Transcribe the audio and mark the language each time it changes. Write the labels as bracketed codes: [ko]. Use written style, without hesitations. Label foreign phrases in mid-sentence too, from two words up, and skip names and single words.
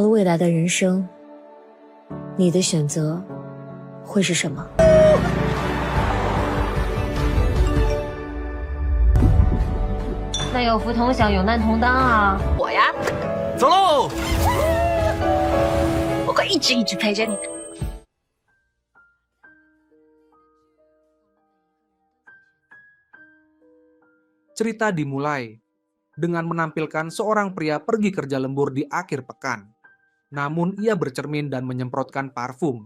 [zh] 未来的人生，你的选择会是什么？那有福同享，有难同当啊！我呀，走喽！我会一直陪着你的。 [id] Cerita dimulai dengan menampilkan seorang pria pergi kerja lembur di akhir pekan. Namun ia bercermin dan menyemprotkan parfum.